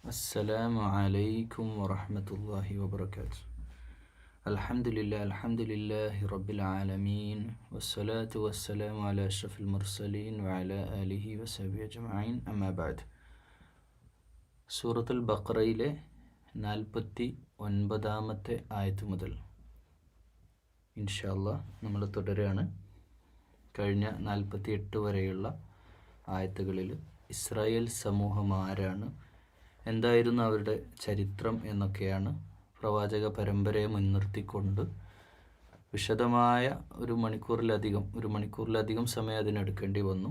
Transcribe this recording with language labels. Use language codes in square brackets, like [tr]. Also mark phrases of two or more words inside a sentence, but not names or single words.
[ar] السلام عليكم ورحمة الله وبركاته. الحمد لله رب العالمين والصلاة والسلام على أشرف المرسلين وعلى آله وصحبه أجمعين أما بعد. [ml] സൂറത്തുൽ ബഖറയിലെ 49-ാമത്തെ ആയത്ത് മുതൽ [ar] إن شاء الله [ml] നമ്മൾ തുടരുകയാണ്. കഴിഞ്ഞ 48 വരെയുള്ള ആയത്തുകളിൽ ഇസ്രായേൽ സമൂഹം ആരാണ്, എന്തായിരുന്നു അവരുടെ ചരിത്രം എന്നൊക്കെയാണ് പ്രവാചക പരമ്പരയെ മുൻനിർത്തിക്കൊണ്ട് വിശദമായ ഒരു മണിക്കൂറിലധികം സമയം അതിനെടുക്കേണ്ടി വന്നു.